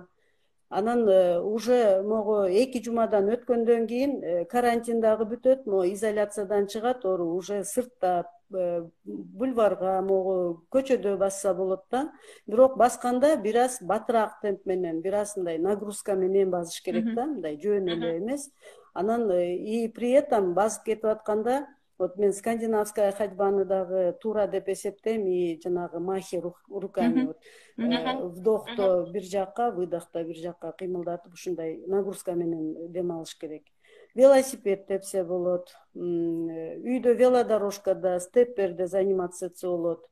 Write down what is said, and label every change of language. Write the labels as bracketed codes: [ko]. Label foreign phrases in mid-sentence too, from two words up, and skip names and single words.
[ky] Анан уже могу 2 жумадан өткөндөн кийин карантиндагы бүтөт, изоляциядан чыгат, уже сыртта бульварга, могу көчөдө басса болот да. Бирок басканда бир аз батыраак темп менен, бир аз мындай нагрузка менен басыш керек да, мындай жөн эле эмес. Анан [ru] и при этом [ky] басып кетип атканда, вот мен [ru] скандинавская ходьбаны [ky] дагы туура деп эсептейм, и жанагы [ru] махи руками [ky] вдохто бир жакка, выдохто бир жакка кыймылдатып ушундай нагрузка менен дем алыш керек. Велосипед тепсе болот, үйдө велодорожкада, степперде заниматься этсе болот.